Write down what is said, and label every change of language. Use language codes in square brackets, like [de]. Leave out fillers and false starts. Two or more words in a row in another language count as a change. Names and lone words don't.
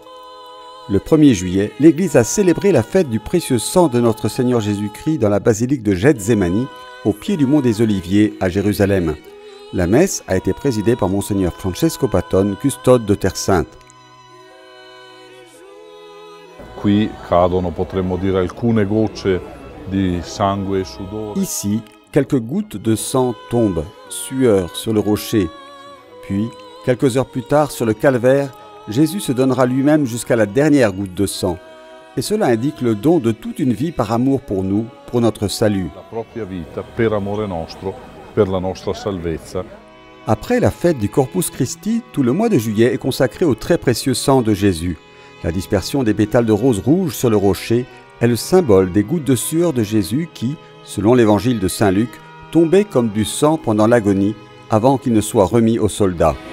[fr] Le 1er juillet, l'Église a célébré la fête du précieux sang de notre Seigneur Jésus-Christ dans la basilique de Gethsémani, au pied du mont des Oliviers à Jérusalem. La messe a été présidée par Monseigneur Francesco Patton, custode de Terre Sainte. [it] Qui cadono, potremmo dire, alcune gocce di sangue e sudore. [fr] Ici, quelques gouttes de sang tombent, sueur sur le rocher. Puis, quelques heures plus tard, sur le calvaire, Jésus se donnera lui-même jusqu'à la dernière goutte de sang. Et cela indique le don de toute une vie par amour pour nous, pour notre salut. [it] La propria vita per amore nostro, per la nostra salvezza. [fr] Après la fête du Corpus Christi, tout le mois de juillet est consacré au très précieux sang de Jésus. La dispersion des pétales de rose rouge sur le rocher est le symbole des gouttes de sueur de Jésus qui, selon l'évangile de Saint Luc, tombaient comme du sang pendant l'agonie avant qu'il ne soit remis aux soldats.